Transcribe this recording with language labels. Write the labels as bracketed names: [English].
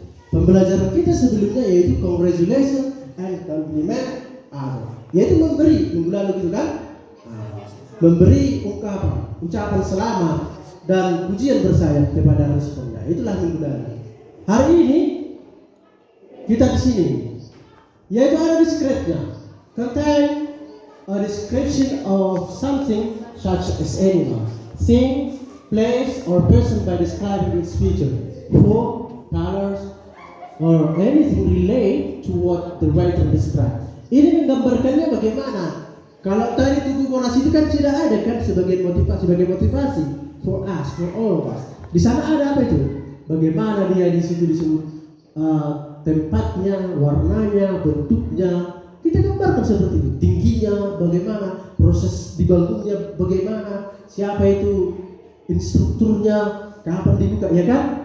[Indonesian] Pembelajaran kita sebelumnya yaitu [English] congratulation and compliment other, [Indonesian] yaitu memberi minggu lalu gitu kan, memberi ucapan selamat dan pujian bersayap kepada responnya. Itulah minggu lalu. Hari ini kita di sini, yaitu ada [English] description, contain a description of something such as animal, thing, place, or person by describing its feature, form, colors, or anything relate to what the writer describes. [Indonesian] Ini menggambarkannya bagaimana. Kalau tadi tubuh monas itu kan tidak ada kan sebagai motivasi [English] for us, for all of us. [Indonesian] Di sana ada apa itu? Bagaimana dia di situ disebut tempatnya, warnanya, bentuknya. Kita gambarkan seperti itu. Tingginya bagaimana, proses dibangunnya bagaimana, siapa itu instrukturnya, kapan dibuka, ya kan?